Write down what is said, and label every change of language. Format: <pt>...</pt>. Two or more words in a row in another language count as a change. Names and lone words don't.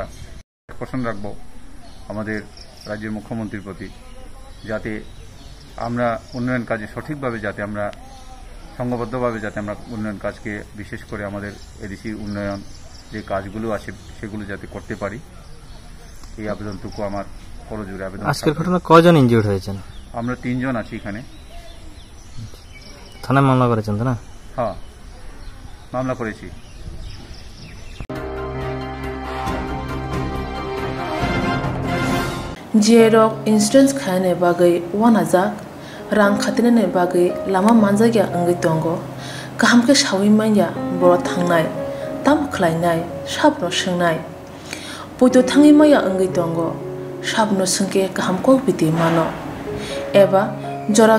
<bn>প্রশ্ন রাখবো আমাদের রাজ্যের মুখ্যমন্ত্রীর প্রতি, যাতে আমরা উন্নয়ন কাজে সঠিকভাবে, যাতে আমরা সংঘবদ্ধভাবে, যাতে আমরা উন্নয়ন কাজকে, বিশেষ করে আমাদের এডিসির উন্নয়ন যে কাজগুলো আছে সেগুলো যাতে করতে পারি, এই আবেদনটুকু আমার করজোড়ে আবেদন। আজকের ঘটনা কয়জন ইনজিউর্ড হয়েছেন? আমরা 3 জন আছি এখানে। থানায় মামলা করেছেন তো না? হ্যাঁ, মামলা করেছি।</bn> <trp>Jerok insurance khane bagai wanaja rang khatine bagai lama manjagya angai tongo kaham ke shawi manya boro thangnai tam khlainai sabno swngnai poito thangi maya angai tongo sabno sungke kaham ko biti mano eba jora</trp>